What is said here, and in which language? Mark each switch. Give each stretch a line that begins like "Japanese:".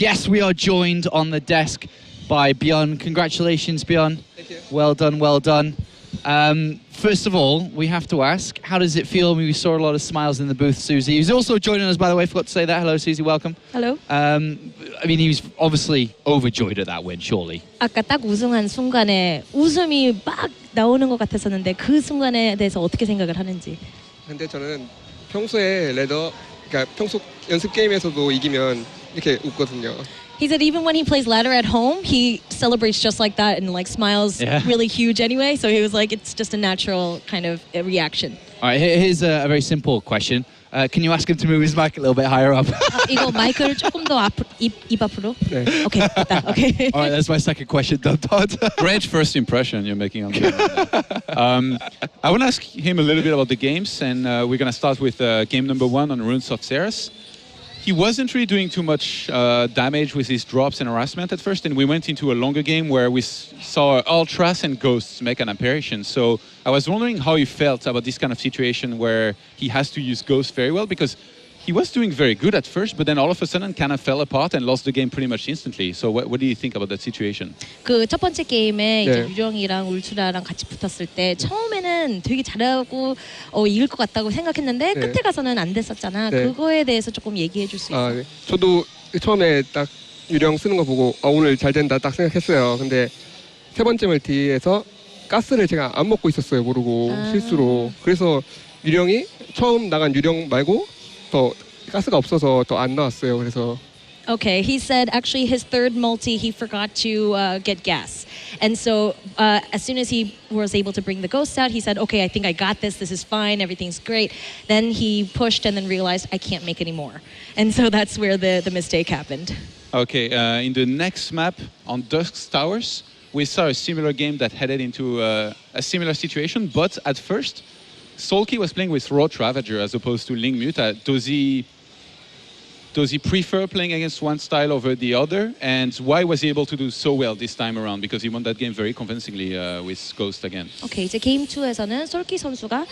English: Yes, we are joined on the desk by Byun. Congratulations, Byun. Thank you. Well done, well done. First of all, we have to ask, how does it feel? We saw a lot of smiles in the booth, Susie. Who's also joining us, by the way. Forgot to say that. Hello, Susie. Welcome. Hello. I mean, he was obviously overjoyed at that win, surely.
Korean: 아까 딱 우승한 순간에 웃음이 막 나오는 것 같았었는데 그 순간에 대해서 어떻게 생각을 하는지. 근데 저는 평소에 그러니까 평소 연습 게임에서도 이기면 이렇게 웃거든요.
English: He said even when he plays ladder at home, he celebrates just like that and like smiles really huge anyway. So he was like, it's just a natural kind of reaction. All right, here's a very simple question. Can you ask him to move his mic a little bit higher up?
Korean: 이거 마이크를 조금 더 입 앞으로. 네.
English: Okay,
Korean: 됐다.
English: Okay. All right, that's my second question done, Todd. Great first impression you're making on the I want to ask him a little bit about the games, and we're going to start with game number 1 on Runes of Ceres. He wasn't really doing too much damage with his drops and harassment at first, and we went into a longer game where we saw Ultras and Ghosts make an apparition. So I was wondering how he felt about this kind of situation where he has to use Ghosts very well, because he was doing very good at first, but then all of a sudden kind of fell apart and lost the game pretty much instantly. So what do you think about that situation?
Korean: 그 첫 번째 게임에 이제 네. 유령이랑 울트라랑 같이 붙었을 때 처음에는 되게 잘하고 이길 것 같다고 생각했는데 네. 끝에 가서는 안 됐었잖아. 네. 그거에 대해서 조금 얘기해 줄 수 있어? 아, 네. 저도 처음에 딱 유령 쓰는 거 보고 오늘 잘 된다 딱 생각했어요. 근데 세 번째 멀티에서 가스를 제가 안 먹고 있었어요. 모르고 실수로. 그래서 유령이 처음 나간 유령 말고 더 가스가 없어서 더 안 나왔어요. 그래서
English: Okay, he said actually his third multi he forgot to get gas, and so as soon as he was able to bring the ghosts out, he said, "Okay, I think I got this. This is fine. Everything's great." Then he pushed and then realized I can't make any more, and so that's where the mistake happened. Okay, in the next map on Dusk's Towers, we saw a similar game that headed into a similar situation, but at first, Soulkey was playing with Roach Ravager as opposed to Ling Muta. Does he prefer playing against one style over the other? And why was he able to do so well this time around? Because he won that game very convincingly with Ghost again.
Korean: Okay, 이제 게임 2에서는 솔키 선수가